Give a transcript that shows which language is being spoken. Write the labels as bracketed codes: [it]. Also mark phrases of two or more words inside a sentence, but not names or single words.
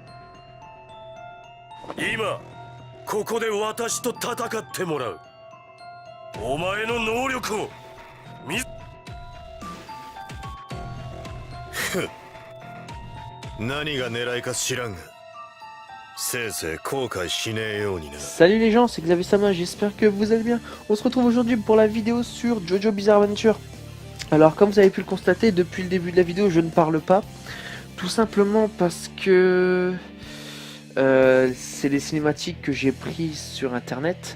[ja] 今ここで私と戦ってもらう。お前の能力を見何が狙いか知らんがせいぜい後悔しねえようにな。 [fr] Salut les gens, c'est Xavier Sama, j'espère que vous allez bien. On se retrouve aujourd'hui pour la vidéo sur Jojo Bizarre Adventure. Alors comme vous avez pu le constater, depuis le début de la vidéo je ne parle pas. Tout simplement parce que c'est des cinématiques que j'ai prises sur internet.